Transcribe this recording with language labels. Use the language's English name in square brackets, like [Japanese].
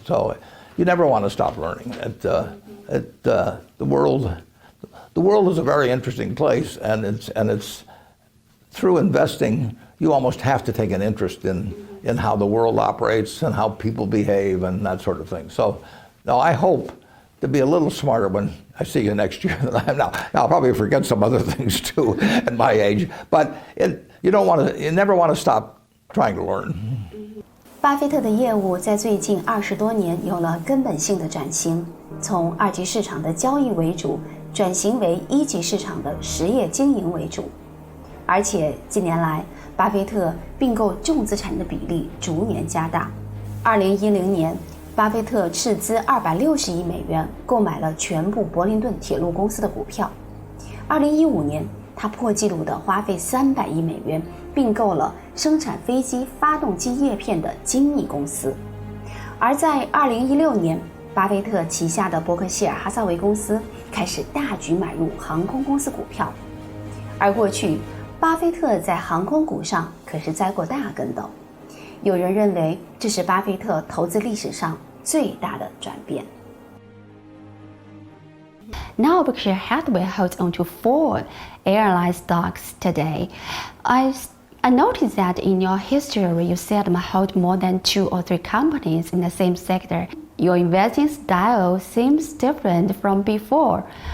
[English] So you never want to stop learning. The world is a very interesting place, and it's through investing you almost have to take an interest in how the world operates and how people behave and that sort of thing. So now I hope to be a little smarter when I see you next year than I am now. Now I'll probably forget some other things too at my age, but you never want to stop trying to learn. [Chinese] 巴菲特的业务在最近20多年有了根本性的转型，从二级市场的交易为主，转型为一级市场的实业经营为主。而且近年来，巴菲特并购重资产的比例逐年加大。 2010年，巴菲特斥资260亿美元购买了全部伯林顿铁路公司的股票。 2015年，他破纪录的花费300亿美元并购了生产飞机发动机叶片的精密公司。而在2016年，巴菲特旗下的伯克希尔哈撒韦公司开始大举买入航空公司股票。而过去，巴菲特在航空股上可是栽过大跟斗，有人认为这是巴菲特投资历史上最大的转变。 [English] Now Berkshire Hathaway holds on to 4 airline stocks today. I noticed that in your history you seldom hold more than 2 or 3 companies in the same sector. Your investing style seems different from before.